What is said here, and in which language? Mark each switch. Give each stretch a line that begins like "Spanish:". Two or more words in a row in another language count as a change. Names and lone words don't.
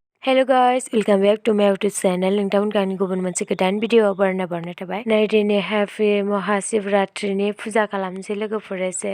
English: Hello guys, welcome back to my YouTube channel.
Bodo: नोंथांमोन गावनि गुबुन मोनसे गोदान भिडिअ बरायनाय थाबाय। नै दिनै हैप्पी Maha Shivaratri फुजा खालामनोसै लोगोफोर एसे।